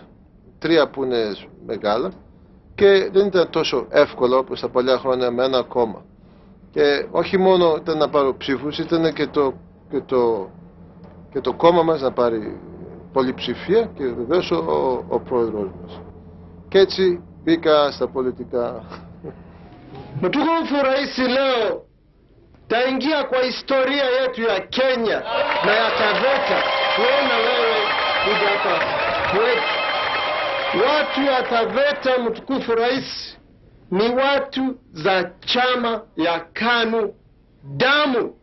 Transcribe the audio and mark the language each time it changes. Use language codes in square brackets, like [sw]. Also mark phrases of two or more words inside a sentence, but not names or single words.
[el] 3 που είναι μεγάλα και δεν ήταν τόσο εύκολο όπως τα παλιά χρόνια με ένα κόμμα. Και όχι μόνο ήταν να πάρω ψήφους, ήταν και το κόμμα μας να πάρει πολυψηφία και βεβαίως ο πρόεδρος μας. Και έτσι μπήκα στα πολιτικά. [sw] Mtukufu Rais leo taingia kwa historia yetu ya Kenya na ya Taveta. Kuona wewe kuja hapa kwetu. Watu wa Taveta, mtukufu Rais, ni watu za chama ya KANU damu.